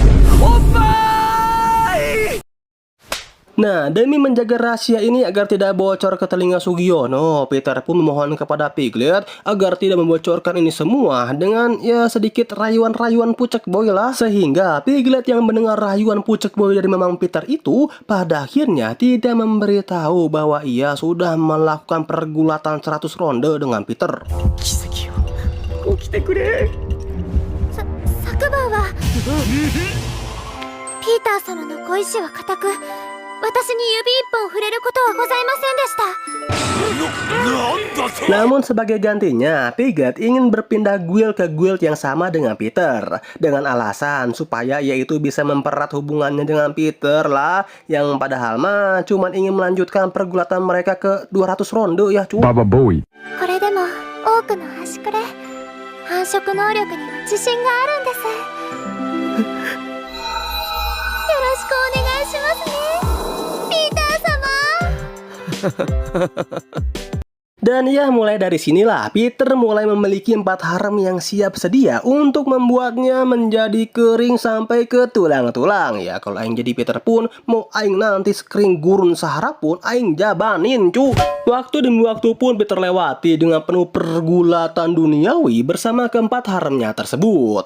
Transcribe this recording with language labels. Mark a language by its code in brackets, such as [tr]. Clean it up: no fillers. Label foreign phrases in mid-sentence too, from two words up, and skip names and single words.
[id] Nah, demi menjaga rahasia ini agar tidak bocor ke telinga Sugiono, Peter pun memohon kepada Piglet agar tidak membocorkan ini semua dengan ya sedikit rayuan-rayuan pucuk boy lah. Sehingga Piglet yang mendengar rayuan pucuk boy dari Mamang Peter itu pada akhirnya tidak memberitahu bahwa ia sudah melakukan pergulatan 100 ronde dengan Peter. [ja] 起きてくれ昨晩はピーター様のご意志は固く、 私に指一本触れることはございませんでした。なんだと。 [id] Namun sebagai gantinya, Piglet ingin berpindah guild ke guild yang sama dengan Peter dengan alasan supaya ia itu bisa mempererat hubungannya dengan Peter lah, yang padahal mah cuman ingin melanjutkan pergulatan mereka ke 200 ronde ya cu. [ja] これでも多くの端くれ繁殖能力には自信があるんです。よろしくお願いしますね、ピーター様。 [id] Dan ya mulai dari sinilah Peter mulai memiliki 4 harem yang siap sedia untuk membuatnya menjadi kering sampai ke tulang-tulang. Ya kalau aing jadi Peter pun mau aing nanti kering gurun sahara pun aing jabanin cu. Waktu demi waktu pun Peter lewati dengan penuh pergulatan duniawi bersama keempat haremnya tersebut.